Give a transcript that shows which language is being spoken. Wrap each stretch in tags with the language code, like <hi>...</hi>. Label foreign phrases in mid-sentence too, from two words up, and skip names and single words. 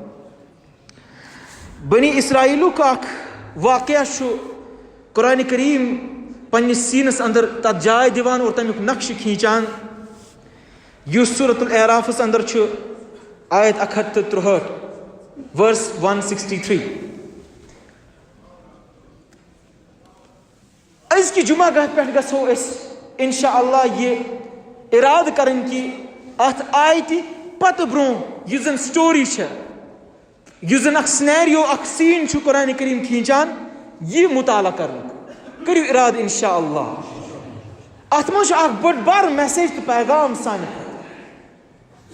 <ks>بنی اسرائیلُک اکھ واقعہ چھُ قرآنِ کریم پننِس سیٖنس انٛدر تتھ جاے دِوان اور تمیُک نقشہٕ کھیٖنچان یُس سورۃ الاعرافس انٛدر چھُ آیت 163 verse 163 أزکہِ جمعہ گاہ پٮ۪ٹھ گژھو أسۍ انشاءاللہ</ks> <ur>یہ ارادہ کریں کہ</ur> <ks>ات آیتہِ پتہ برونٛہہ یُس زن سٹوری چھِ یُس زن اکھ سنیریو اکھ سین چھُ قرآنِ کریم کھینچان یہ مطالعہ کرنُک کٔرِو ارادٕ انشاءاللہ. ات منٛز چھُ اکھ بٔڑ بار میسیج تہٕ پیغام سانہِ خٲطرٕ.</ks>